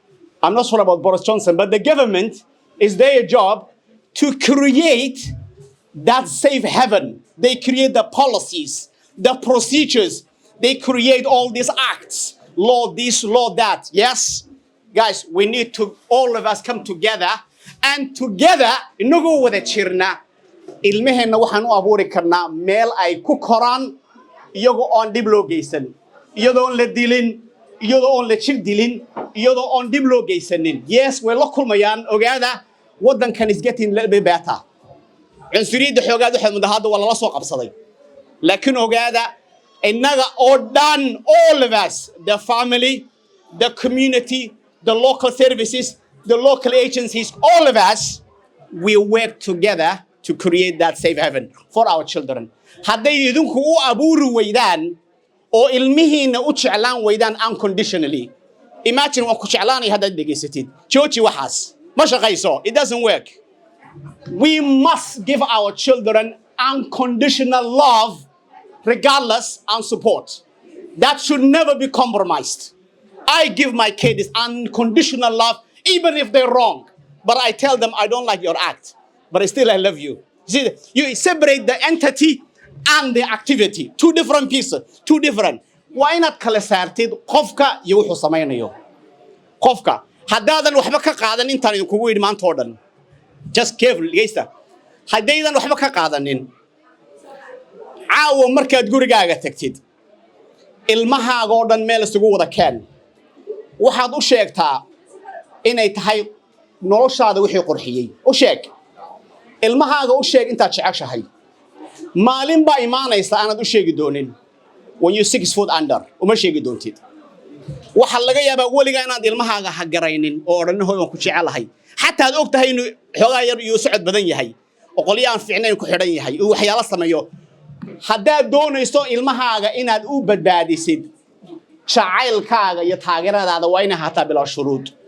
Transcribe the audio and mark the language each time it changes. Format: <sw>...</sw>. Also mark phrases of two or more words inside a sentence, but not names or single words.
<en>I'm not sure about Boris Johnson, but the government is their job to create that safe haven. They create the policies, the procedures. They create all these acts, law this, law that. Yes, guys, we need to, all of us come together, and together,</en> <so>inagu wada jirna, ilmaheenna waxaan u abuuri karnaa meel ay ku koraan iyagoo aan dib loo geysan, iyadoo aan la dilin, iyadoo aan la jir dilin, iyadoo aan dib loo geysanin.</so> <en>Yes,</en> <so>way la kulmayaan, ogaada, waddankan</so> <en>is getting a little bit better.</en> <so>Cunsuriyadda xoogaad waxay mudahada waa lala soo qabsaday. Laakiin ogaada, innaga oo dhan,</so> <en>all of us, the family, the community, the local services, the local agencies, all of us, we work together to create that safe haven for our children.</en> <so>Hadday idinku u abuuri weydaan oo ilmihiina u jeclaan weydaan unconditionally. Imagine waan ku jeclaanay haddaad dhegaysatid. Jooji waxaas. Ma shaqayso.</so> <en>It doesn't work. We must give our children unconditional love, regardless, and support. That should never be compromised. I give my kids unconditional love, even if they're wrong. But I tell them, I don't like your act, but still I love you. See, you separate the entity and the activity. Two different pieces, two different. Why not</en> <so>kala saartid qofka iyo wuxuu samaynayo? Qofka haddaadan waxba ka qaadan intaan idinkugu yidhi maanta oo dhan.</so> <en>Just careful,</en> <so>geysta. Haddaydan waxba ka qaadanin, caawa markaad gurigaaga tagtid, ilmahaaga oo dhan meel isugu wada keen. Waxaad u sheegtaa inay tahay noloshaada wixii qurxiyey. U sheeg. Ilmahaaga u sheeg intaad jeceshahay. Maalin baa imaanaysa aanad u sheegi doonin.</so> <en>When you're 6 foot under,</en> <so>uma sheegi doontid. Waxa laga yaabaa weligaa inaad ilmahaaga ha garaynin oo odhanahoy waan ku jecelahay. Xataa aad og tahay inuu xoogaa yar iyo socod badan yahay oo qolyo aan fiicnayn ku xidhan yahay oo waxyaalo sameeyo. Haddaad doonayso ilmahaaga inaad u badbaadisid jacaylkaaga iyo taageeradaada waa inay haataa bilaa shuruud.</so>